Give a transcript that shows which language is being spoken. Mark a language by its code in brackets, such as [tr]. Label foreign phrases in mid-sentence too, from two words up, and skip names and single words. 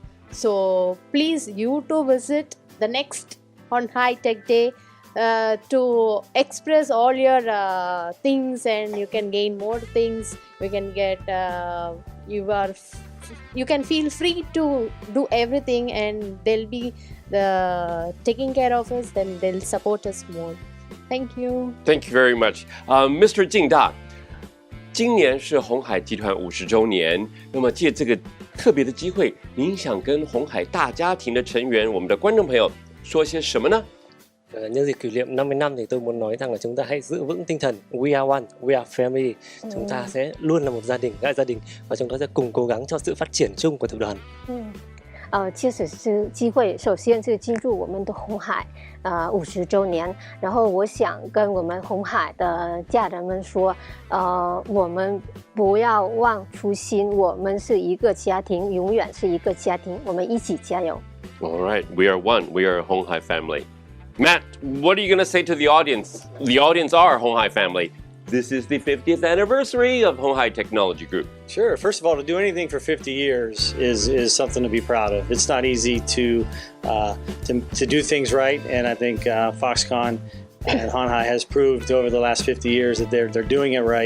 [en] So please, you too visit the next鴻海Tech Day to express all your things, and you can gain more things. You can get you can feel free to do everything, and they'll be taking care of us. Then they'll support us more. Thank you. Thank you very much, Mr. [zh] 敬大。今年是鸿海集团50周年，那么借这个特别的機會，您想跟鴻海大家庭的成員，我們的觀眾朋友說些什麼呢？ [vi] Nhân dịp kỷ niệm 50 năm thì tôi muốn nói rằng là chúng ta hãy giữ vững tinh thần [en] We are one, we are family. [vi] Chúng ta sẽ luôn là một gia đình, đại gia đình, và chúng ta sẽ cùng cố gắng cho sự phát triển chung của tập đoàn. [zh] 其实是机会，首先是庆祝我们的鸿海50周年，然后我想跟我们鸿海的家人们说，我们不要忘初心，我们是一个家庭，永远是一个家庭，我们一起加油。 [en] All right, we are one, we are a鴻海family. Matt, what are you going to say to the audience? The audience are鴻海family. This is the 50th anniversary of鴻海Technology Group. Sure. First of all, to do anything for 50 years is something to be proud of. It's not easy to do things right, and I think Foxconn and鴻海has proved over the last 50 years that they're doing it right.